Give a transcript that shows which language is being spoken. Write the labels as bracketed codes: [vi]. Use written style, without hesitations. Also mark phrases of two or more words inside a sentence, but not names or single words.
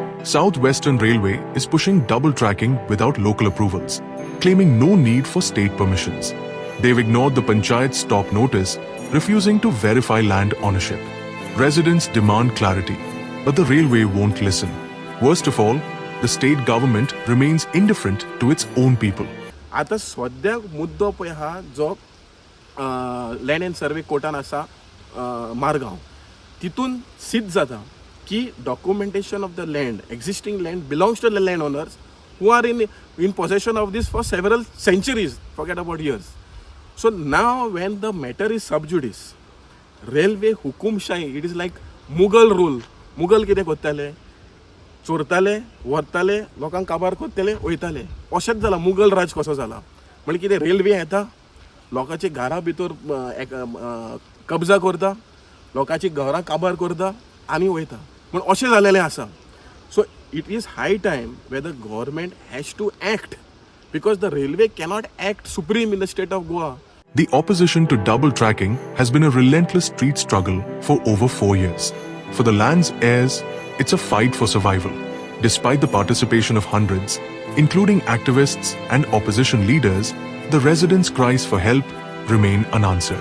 [en] Southwestern Railway is pushing double tracking without local approvals, claiming no need for state permissions. They've ignored the Panchayat's stop notice, refusing to verify land ownership. Residents demand clarity, but the railway won't listen. Worst of all, the state government remains indifferent to its own people. [kok] आता सद्याक मुद्दो पळय हा जो [en] land and survey [kok] कोर्टान आसा मारगांव तितून सिद्ध जाता की [en] documentation of the land existing land belongs to the land owners who are in possession of this for several centuries forget about years. So now when the matter is sub judice railway हुकुमशाही it is like Mughal rule. [kok] मुगल कितें करताले चोरताले व्हरताले लोकांक काबार करताले वयताले अशेंच जाला मुगल राज कसो जाला. म्हणजे कितें रेल्वे येता लोकांची घरां भितर कब्जा करता लोकांची घरां काबार करता आनी वयता म्हण अशें जालेलें आसा. [en] So it is high time where the government has to act because the railway cannot act supreme in the state of Goa. The opposition to double tracking has been a relentless street struggle for over 4 years. For the land's heirs, it's a fight for survival. Despite the participation of hundreds, including activists and opposition leaders, the residents' cries for help remain unanswered.